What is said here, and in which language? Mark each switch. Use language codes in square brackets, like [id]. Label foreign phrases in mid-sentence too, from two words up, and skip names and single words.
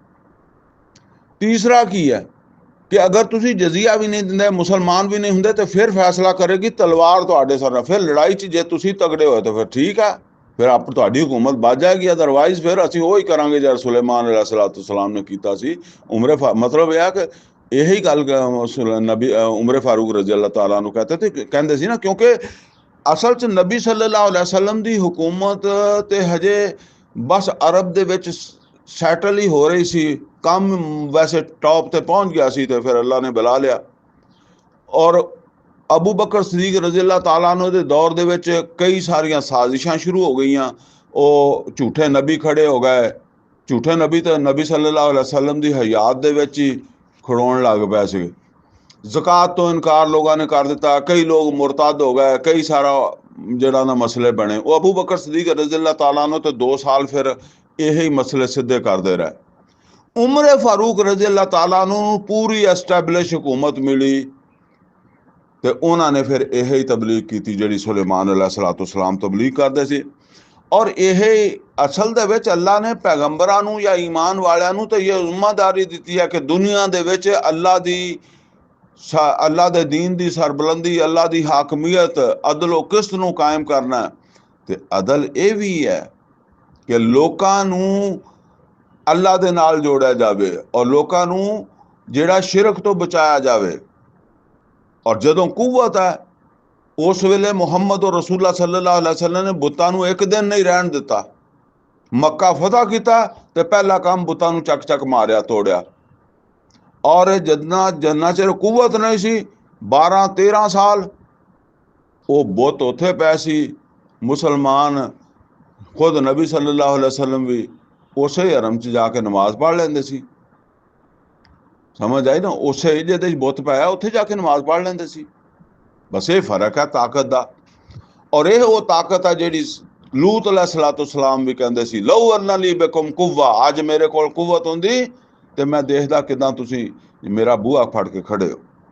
[pa] ਤੀਸਰਾ ਕੀ ਹੈ ਕਿ ਅਗਰ ਤੁਸੀਂ ਜਜ਼ੀਆ ਵੀ ਨਹੀਂ ਦਿੰਦੇ, ਮੁਸਲਮਾਨ ਵੀ ਨਹੀਂ ਹੁੰਦੇ, ਤੇ ਫਿਰ ਫੈਸਲਾ ਕਰੇਗੀ ਤਲਵਾਰ ਤੁਹਾਡੇ ਸਿਰ ਨਾਲ। ਫਿਰ ਲੜਾਈ 'ਚ ਜੇ ਤੁਸੀਂ ਤਗੜੇ ਹੋਏ ਤਾਂ ਫਿਰ ਠੀਕ ਹੈ, ਫਿਰ ਆਪ ਤੁਹਾਡੀ ਹਕੂਮਤ ਬਚ ਜਾਏਗੀ। ਅਦਰਵਾਈਜ਼ ਫਿਰ ਅਸੀਂ ਉਹੀ ਕਰਾਂਗੇ ਜਿਹੜਾ ਸੁਲੇਮਾਨ अलैहिस्सलाम ਨੇ ਕੀਤਾ ਸੀ। ਮਤਲਬ ਇਹ ਹੈ ਕਿ ਇਹੀ ਗੱਲ ਨਬੀ ਉਮਰ ਫਾरूक [ar] رضي الله تعالى [pa] ਨੂੰ ਕਹਿੰਦੇ ਸੀ ਨਾ, ਕਿਉਂਕਿ ਅਸਲ 'ਚ ਨਬੀ [ar] صلى الله عليه وسلم [pa] ਦੀ ਹਕੂਮਤ ਤੇ ਹਜੇ ਬਸ ਅਰਬ ਦੇ ਵਿੱਚ ਸੈਟਲ ਹੀ ਹੋ ਰਹੀ ਸੀ, ਕੰਮ ਵੈਸੇ ਟੌਪ ਤੇ ਪਹੁੰਚ ਗਿਆ ਸੀ, ਤੇ ਫਿਰ ਅੱਲਾ ਨੇ ਬੁਲਾ ਲਿਆ। ਔਰ ਅਬੂ ਬਕਰ ਸਦੀਕ [ar] رضي الله تعالى [pa] ਨੂੰ ਦੇ ਦੌਰ ਦੇ ਵਿੱਚ ਕਈ ਸਾਰੀਆਂ ਸਾਜ਼ਿਸ਼ਾਂ ਸ਼ੁਰੂ ਹੋ ਗਈਆਂ। ਉਹ ਝੂਠੇ ਨਬੀ ਖੜੇ ਹੋ ਗਏ, ਝੂਠੇ ਨਬੀ ਤਾਂ ਨਬੀ [ar] صلى الله عليه وسلم [pa] ਦੀ ਹਯਾਤ ਦੇ ਵਿੱਚ ਹੀ ਖੜੋਣ ਲੱਗ ਪਏ ਸੀ। ਜ਼ਕਾਤ ਤੋਂ ਇਨਕਾਰ ਲੋਕਾਂ ਨੇ ਕਰ ਦਿੱਤਾ, ਕਈ ਲੋਕ ਮੁਰਤਦ ਹੋ ਗਏ, ਕਈ ਸਾਰਾ ਜਿਹੜਾ ਨਾ ਮਸਲੇ ਬਣੇ। ਉਹ ਅਬੂ ਬਕਰ ਸਦੀਕ [ar] رضي الله تعالى [pa] ਨੂੰ ਤੇ 2 ਸਾਲ ਫਿਰ ਇਹੀ ਮਸਲੇ ਸਿੱਧੇ ਕਰਦੇ ਰਹੇ। ਉਮਰ ਫਾरूक [ar] رضي الله تعالى [pa] ਨੂੰ ਪੂਰੀ ਐਸਟੈਬਲਿਸ਼ ਹਕੂਮਤ ਮਿਲੀ ਤੇ ਉਹਨਾਂ ਨੇ ਫਿਰ ਇਹ ਹੀ ਤਬਲੀਗ ਕੀਤੀ ਜਿਹੜੀ ਸੁਲੇਮਾਨ अलैहिस्सलाम ਤਬਲੀਗ ਕਰਦੇ ਸੀ। ਔਰ ਇਹ ਅਸਲ ਦੇ ਵਿੱਚ ਅੱਲਾ ਨੇ ਪੈਗੰਬਰਾਂ ਨੂੰ ਜਾਂ ਈਮਾਨ ਵਾਲਿਆਂ ਨੂੰ ਤਾਂ ਇਹ ਜ਼ਿੰਮੇਵਾਰੀ ਦਿੱਤੀ ਹੈ ਕਿ ਦੁਨੀਆ ਦੇ ਵਿੱਚ ਅੱਲਾ ਦੇ ਦੀਨ ਦੀ ਸਰਬੁਲੰਦੀ, ਅੱਲਾ ਦੀ ਹਾਕਮੀਅਤ, ਅਦਲ ਓ ਕਿਸਤ ਨੂੰ ਕਾਇਮ ਕਰਨਾ। ਤੇ ਅਦਲ ਇਹ ਵੀ ਹੈ ਕਿ ਲੋਕਾਂ ਨੂੰ ਅੱਲਾ ਦੇ ਨਾਲ ਜੋੜਿਆ ਜਾਵੇ ਔਰ ਲੋਕਾਂ ਨੂੰ ਜਿਹੜਾ ਸ਼ਿਰਕ ਤੋਂ ਬਚਾਇਆ ਜਾਵੇ। ਔਰ ਜਦੋਂ ਕੁਵਤ ਹੈ ਉਸ ਵੇਲੇ ਮੁਹੰਮਦ ਔਰ ਰਸੂਲullah [ar] صلى الله عليه وسلم [pa] ਨੇ ਬੁੱਤਾਂ ਨੂੰ ਇੱਕ ਦਿਨ ਨਹੀਂ ਰਹਿਣ ਦਿੱਤਾ। ਮੱਕਾ ਫਤਹ ਕੀਤਾ ਤੇ ਪਹਿਲਾ ਕੰਮ ਬੁੱਤਾਂ ਨੂੰ ਚੱਕ ਚੱਕ ਮਾਰਿਆ, ਤੋੜਿਆ। ਔਰ ਜਿੰਨਾ ਚਿਰ ਕੁਵਤ ਨਹੀਂ ਸੀ, 12-13 ਸਾਲ ਉਹ ਬੁੱਤ ਉੱਥੇ ਪਏ ਸੀ। ਮੁਸਲਮਾਨ ਖੁਦ ਨਬੀ [ar] صلى الله عليه وسلم [pa] ਵੀ ਉਸੇ ਹਰਮ 'ਚ ਜਾ ਕੇ ਨਮਾਜ਼ ਪੜ੍ਹ ਲੈਂਦੇ ਸੀ। ਸਮਝ ਆਈ ਨਾ, ਉਸੇ ਜਿਹਦੇ 'ਚ ਬੁੱਤ ਪਾਇਆ ਉੱਥੇ ਜਾ ਕੇ ਨਮਾਜ਼ ਪੜ੍ਹ ਲੈਂਦੇ ਸੀ। ਬਸ ਇਹ ਫਰਕ ਹੈ ਤਾਕਤ ਦਾ। ਔਰ ਇਹ ਉਹ ਤਾਕਤ ਹੈ ਜਿਹੜੀ ਲੂਤ अलैहिस्सलाम ਵੀ ਕਹਿੰਦੇ ਸੀ, [ar] لو أن لي بكم قوة, [pa] ਅੱਜ ਮੇਰੇ ਕੋਲ ਕੁਵਤ ਹੁੰਦੀ ਤੇ ਮੈਂ ਦੇਖਦਾ ਕਿਦਾਂ ਤੁਸੀਂ ਮੇਰਾ ਬੂਹਾ ਫੜ ਕੇ ਖੜੇ ਹੋ।